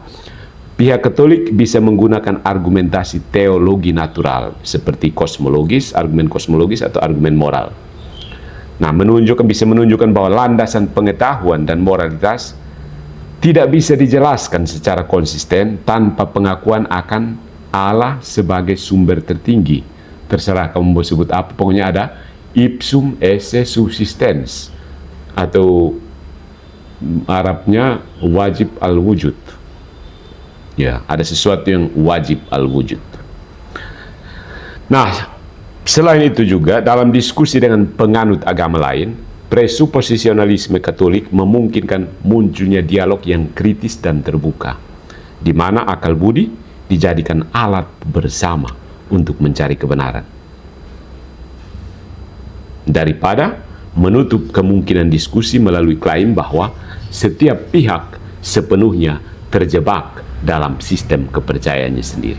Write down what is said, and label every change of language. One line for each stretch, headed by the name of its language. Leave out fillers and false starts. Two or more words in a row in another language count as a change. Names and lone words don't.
Indonesian: Pihak Katolik bisa menggunakan argumentasi teologi natural seperti kosmologis, argumen kosmologis atau argumen moral. Nah, bisa menunjukkan bahwa landasan pengetahuan dan moralitas tidak bisa dijelaskan secara konsisten tanpa pengakuan akan Allah sebagai sumber tertinggi. Terserah kamu mau sebut apa, pokoknya ada
Latin: ipsum esse subsistens,
Indonesian: atau Arabnya
Arabic: واجب الوجود.
Indonesian: Ya, ada sesuatu yang
Arabic: واجب الوجود.
Indonesian: Nah, selain itu juga dalam diskusi dengan penganut agama lain, presuposisionalisme Katolik memungkinkan munculnya dialog yang kritis dan terbuka, di mana akal budi dijadikan alat bersama untuk mencari kebenaran, daripada menutup kemungkinan diskusi melalui klaim bahwa setiap pihak sepenuhnya terjebak dalam sistem kepercayaannya sendiri.